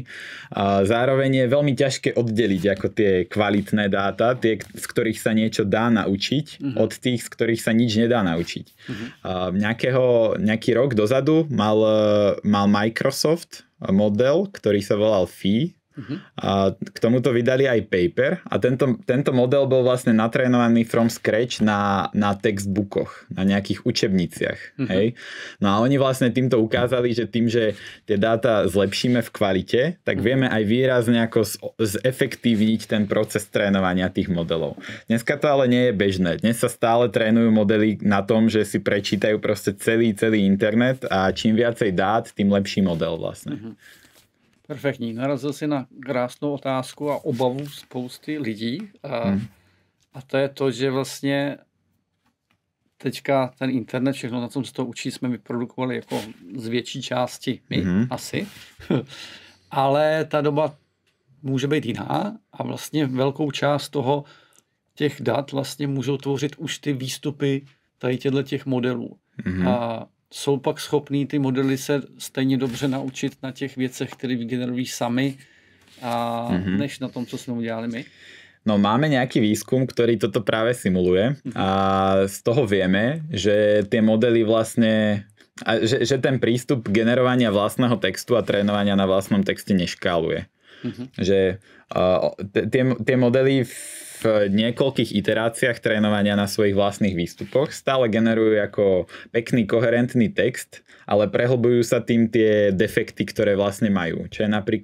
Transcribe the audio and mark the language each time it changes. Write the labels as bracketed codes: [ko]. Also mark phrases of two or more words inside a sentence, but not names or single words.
[sk] A zároveň je veľmi ťažké oddeliť ako tie kvalitné dáta, tie, z ktorých sa niečo dá naučiť, od tých, z ktorých sa nič nedá naučiť. Nejaký rok dozadu mal Microsoft model, ktorý sa volal Phi. A k tomuto vydali aj paper a tento model bol vlastne natrénovaný [en] from scratch [sk] na textbookoch, na nejakých učebniciach. Hej? No a oni vlastne týmto ukázali, že tým, že tie dáta zlepšíme v kvalite, tak vieme aj výrazne ako zefektívniť ten proces trénovania tých modelov. Dneska to ale nie je bežné. Dnes sa stále trénujú modely na tom, že si prečítajú proste celý internet a čím viacej dát, tým lepší model vlastne. [cs] Perfektní. Narazil si na krásnou otázku a obavu spousty lidí. A to je to, že vlastně teďka ten internet, všechno, na tom se to učí, jsme vyprodukovali jako z větší části my, asi. Ale ta doba může být jiná a vlastně velkou část těch dat vlastně můžou tvořit už ty výstupy tady těch modelů. A jsou pak schopní ty modely se stejně dobře naučit na těch věcech, které vygenerují sami, než na tom, co jsme udělali my? [sk] No máme nejaký výskum, ktorý toto práve simuluje a z toho vieme, že tie modely vlastne, že ten prístup generovania vlastného textu a trénovania na vlastnom texte neškáluje. Že tie modely v niekoľkých iteráciách trénovania na svojich vlastných výstupoch stále generujú ako pekný, koherentný text, ale prehlbujú sa tým tie defekty, ktoré vlastne majú.